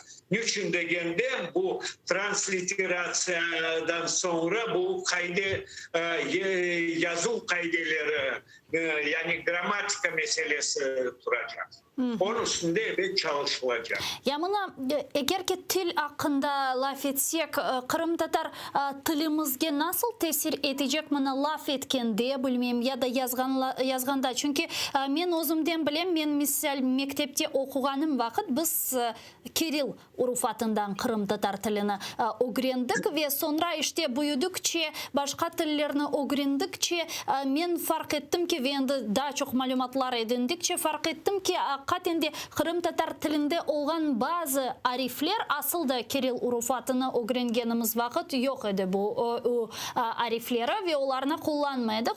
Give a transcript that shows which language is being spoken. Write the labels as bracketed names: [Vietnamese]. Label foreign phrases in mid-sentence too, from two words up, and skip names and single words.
[Crimean Tatar] Niçin degende bu transliterasya'dan sonra bu yazı kaydeleri yani gramatika meselesi duracak. Onun üstünde evet çalışılacak. Yamına eğer ki til hakkında laf etsek, Kırım Tatar tilimizge nasıl tesir edecek bana laf etken diye bilmem ya da yazganda. Çünkü men özümden bilem, men misal mektepte okuganım vakit biz Kiril urufatından Kırım Tatar tilini öğrendik ve sonra işte büyüdükçe başka tillerini öğrendikçe men fark ettim ki ve daha çok malumatlar edindikçe fark ettim ki hakikaten Kırım Tatar tilinde olan bazı arifler aslında Kiril urufatını öğrengenimiz vakit yok idi bu arifleri ve onlarını kullanmaydık.